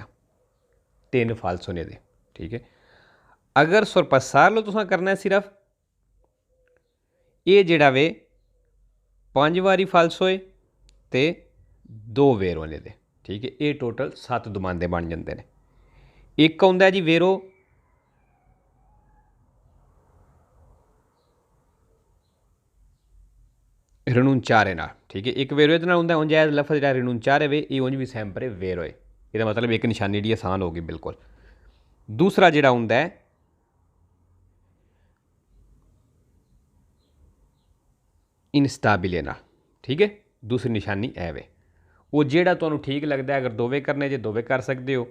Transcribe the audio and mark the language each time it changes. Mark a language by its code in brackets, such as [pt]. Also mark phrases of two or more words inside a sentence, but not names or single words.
[pa] 3 ਫਾਲਸੋ ਨੇ ਇਹਦੇ। ਠੀਕ ਹੈ, ਅਗਰ sorpassarlo ਤੁਸੀਂ ਕਰਨਾ ਸਿਰਫ, ਇਹ ਜਿਹੜਾ ਵੇ 5 ਵਾਰੀ ਫਾਲਸੋ ਹੈ ਅਤੇ 2 vero ਨੇ ਇਹਦੇ। ਠੀਕ ਹੈ, ਇਹ ਟੋਟਲ 7 ਦੁਮਾਂਦੇ ਬਣ ਜਾਂਦੇ ਨੇ। ਇੱਕ ਆਉਂਦਾ ਜੀ [it] vero rinunciare [pa] ਨਾਲ। ਠੀਕ ਹੈ, ਇੱਕ vero ਇਹਦੇ ਨਾਲ ਹੁੰਦਾ। ਉਂਝ ਇਹ ਲਫ਼ਜ਼ ਜਿਹੜਾ rinunciare ਵੇ ਇਹ ਉਂਝ ਵੀ [it] sempre vero [pa] ਹੈ। ਇਹਦਾ ਮਤਲਬ ਇੱਕ ਨਿਸ਼ਾਨੀ ਜਿਹੜੀ ਆਸਾਨ ਹੋ ਗਈ ਬਿਲਕੁਲ। ਦੂਸਰਾ ਜਿਹੜਾ ਹੁੰਦਾ ਹੈ instabile ਨਾਲ। ਠੀਕ ਹੈ, ਦੂਸਰੀ ਨਿਸ਼ਾਨੀ ਇਹ ਵੇ। ਉਹ ਜਿਹੜਾ ਤੁਹਾਨੂੰ ਠੀਕ ਲੱਗਦਾ, ਅਗਰ ਦੋਵੇਂ ਕਰਨੇ ਜੇ ਦੋਵੇਂ ਕਰ ਸਕਦੇ ਹੋ।